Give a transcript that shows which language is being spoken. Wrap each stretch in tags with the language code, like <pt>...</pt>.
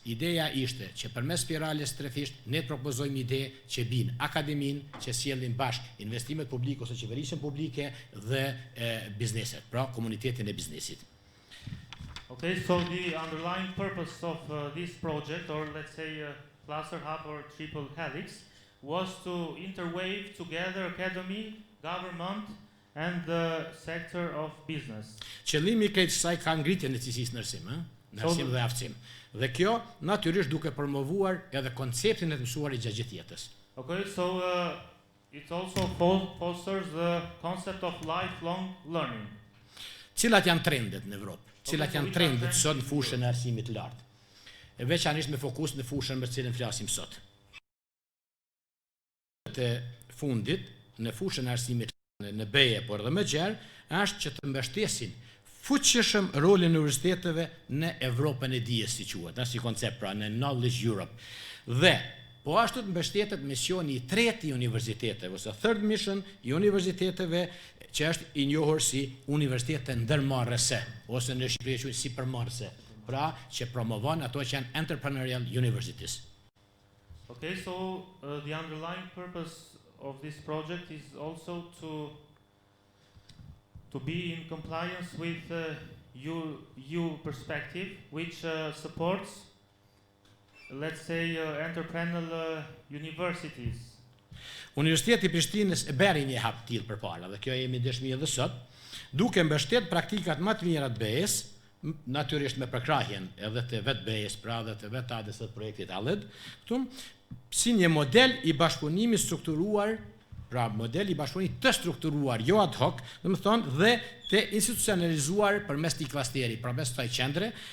<sq>Ideja ishte që përmes spirales trefisht ne propozojmë ide që bin akademinë, që sjellin bashk investimet publike ose qeverisjen publike dhe bizneset, pra komunitetin e biznesit.</sq> <en>Okay, so the underlying purpose of this project, or let's say cluster hub or triple helix, was to interweave together academy, government, and the sector of business.</en> <sq>Qëllimi i krejt kësaj ka ngritjen e cilësisë në arsim, arsim dhe aftësim. Dhe kjo natyrisht duke promovuar edhe konceptin e të mësuarit gjatë gjithë jetës.</sq> <en>Okay, so it also fosters the concept of lifelong learning.</en> <sq>Cilat janë trendet në Evropë? Cilat janë trendet sot në fushën e arsimit të lartë? E veçanërisht me fokus në fushën për cilën flasim sot. Të fundit në fushën e arsimit në BE, por edhe më gjerë, është që të mbështesin fuqishëm rolin e universiteteve në Evropën e dijes, si quhet, si koncept, pra në Knowledge Europe. Dhe po ashtu të mbështetet misioni i tretë i universiteteve, ose third mission i universiteteve, që është i njohur si universitete ndërmarrëse, ose në Shqipëri quhet si përmarrëse, pra që promovon ato që janë entrepreneurial universities.</sq> <en>Okay, so the underlying purpose of this project is also to be in compliance with EU perspective, which supports, let's say, entrepreneurial universities.</en> <sq>Universiteti i Prishtinës e beri një hap tillë përpara, dhe kjo jemi dëshmi edhe sot, duke mbështet praktikat më të mira të BE-s, natyrisht me përkrahjen edhe të vetë BE-s, pra dhe të vetë ADS të projektit ALED, këtu, si një model i bashkëpunimit strukturuar, pra model i bashkëpunimit të strukturuar, jo ad hoc, dhe më thonë, dhe të institucionalizuar përmes t'i klasteri, përmes kësaj qendre,</sq>